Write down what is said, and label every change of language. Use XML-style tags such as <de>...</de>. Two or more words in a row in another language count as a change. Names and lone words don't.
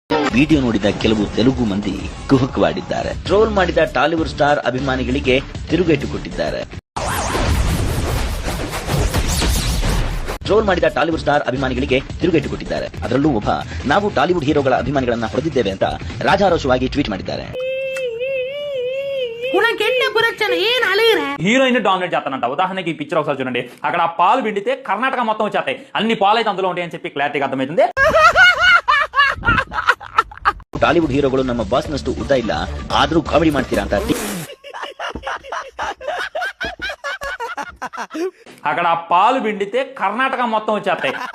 <kn>ವಿಡಿಯೋ ನೋಡಿದ ಕೆಲವು ತೆಲುಗು ಮಂದಿ ಕುಹುಕವಾಡಿದ್ದಾರೆ. ಟ್ರೋಲ್ ಮಾಡಿದ ಟಾಲಿವುಡ್ ಸ್ಟಾರ್ ಅಭಿಮಾನಿಗಳಿಗೆ ತಿರುಗೇಟು ಕೊಟ್ಟಿದ್ದಾರೆ. ಅದರಲ್ಲೂ ಒಬ್ಬ ನಾವು ಟಾಲಿವುಡ್ ಹೀರೋಗಳ ಅಭಿಮಾನಿಗಳನ್ನ ಹೊಡೆದಿದ್ದೇವೆ ಅಂತ ರಾಜಾರೋಷವಾಗಿ ಟ್ವೀಟ್ ಮಾಡಿದ್ದಾರೆ.</kn> <te>హీరోయిన్ డామినేట్ చేస్తానంట. ఉదాహరణకి ఈ పిక్చర్ ఒకసారి చూడండి. అక్కడ ఆ పాలు పిండితే కర్ణాటక మొత్తం వచ్చేస్తాయి. అన్ని పాలు అయితే అందులో ఉంటాయని చెప్పి క్లారిటీగా అర్థమవుతుంది.</te> <kn>ಟಾಲಿವುಡ್ ಹೀರೋಗಳು ನಮ್ಮ ಬಾಸ್ನಷ್ಟು ಉದ್ದ ಇಲ್ಲ, ಆದ್ರೂ ಕಾಮಿಡಿ ಮಾಡ್ತೀರಾ ಅಂತ</kn> <te>అక్కడ ఆ పాలు పిండితే కర్ణాటక మొత్తం వచ్చేస్తాయి.</te>